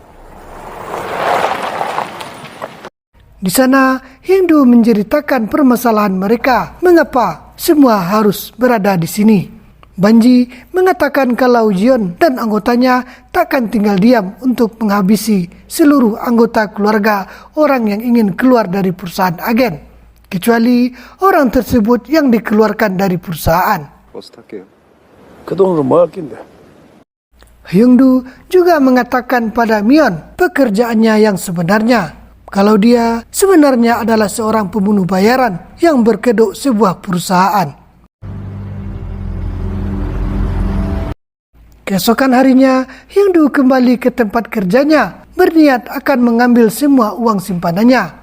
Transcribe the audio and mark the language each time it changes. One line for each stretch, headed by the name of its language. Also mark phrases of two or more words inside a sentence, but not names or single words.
Indonesian: Di sana, Hyungdu menceritakan permasalahan mereka, mengapa semua harus berada di sini. Banji mengatakan kalau Jeon dan anggotanya takkan tinggal diam untuk menghabisi seluruh anggota keluarga orang yang ingin keluar dari perusahaan agen, kecuali orang tersebut yang dikeluarkan dari perusahaan.
Korean: 그동안은 뭐 할 낀데?
Indonesian: Hyungdu juga mengatakan pada Myeon pekerjaannya yang sebenarnya, kalau dia sebenarnya adalah seorang pembunuh bayaran yang berkedok sebuah perusahaan. Keesokan harinya, Hyungdu kembali ke tempat kerjanya, berniat akan mengambil semua uang simpanannya.